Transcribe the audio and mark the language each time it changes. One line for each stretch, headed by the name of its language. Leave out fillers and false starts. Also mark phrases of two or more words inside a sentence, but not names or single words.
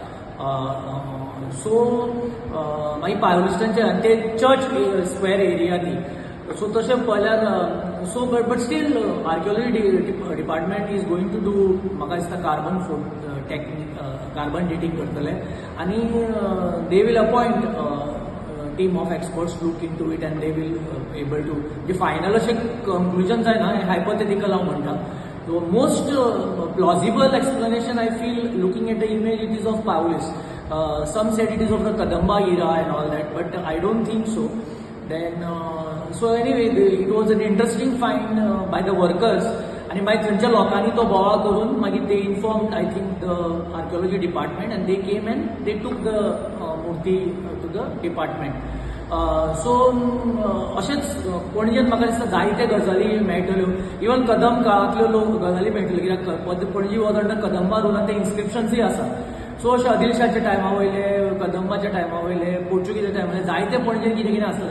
Konkani: सो मागीर पावलिस्टांचे ते
English: church square area
Konkani: ती.
English: सो
Konkani: तशें पळयल्यार
English: so but still archaeology department is going to do
Konkani: म्हाका दिसता
English: carbon dating
Konkani: करतले आनी
English: they will appoint team of experts look into it and they will able to
Konkani: म्हणजे फायनल अशें कंक्लुजन जायना, हायपोथेटिकल हांव म्हणटा.
English: The most plausible explanation I feel looking at the image it is of Paulis. Some said it is of the Kadamba era and all that, but I don't think so. Then so anyway it was an interesting find by the workers
Konkani: आणि मागीर थंयच्या लोकांनी तो बोवाळ करून मागीर
English: they informed I think the archaeology department and they came and they took the murti to the department.
Konkani: सो अशेंच पणजेन म्हाका दिसता जायते गजाली मेळटल्यो, इवन कदंब काळांतल्यो लोक गजाली मेळटल्यो, कित्याक पणजी
English: was under Kadamba rule
Konkani: आनी ते इन्स्क्रिप्शन्सूय आसा. सो अशे आदिलशाच्या टायमा वयले, कदंबाच्या टायमा वयले, पोर्चुगीजाच्या टायमा वयले जायते पणजेन कितें कितें आसलें.